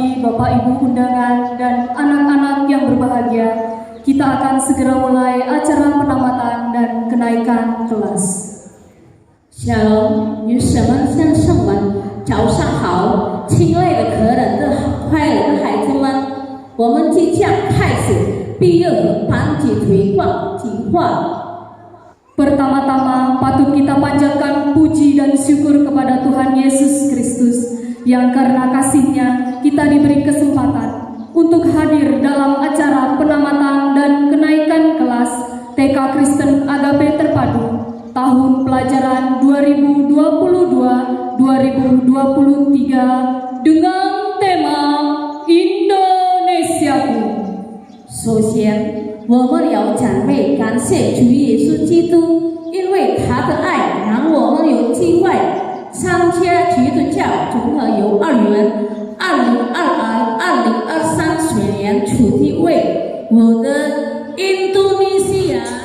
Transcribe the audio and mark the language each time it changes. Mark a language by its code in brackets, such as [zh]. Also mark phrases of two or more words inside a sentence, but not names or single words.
[id] Bapak Ibu undangan dan anak-anak yang berbahagia, kita akan segera mulai acara penamatan dan kenaikan kelas. Shalom， [zh] 女士们、先生们，早上好，亲爱的可人的快乐的孩子们，我们即将开始毕业和班级推广计划。 [id] Pertama-tama patut kita panjatkan puji dan syukur kepada Tuhan Yesus Kristus yang karena kasih-Nya kita diberi kesempatan untuk hadir dalam acara penamatan dan kenaikan kelas TK Kristen Agape Terpadu tahun pelajaran 2022-2023 dengan tema Indonesiaku. [zh] 首先，我们要赞美感谢主耶稣基督，因为他的爱让我们有机会参加基督教综合幼儿园2022-2023学年主题为我的印度尼西亚。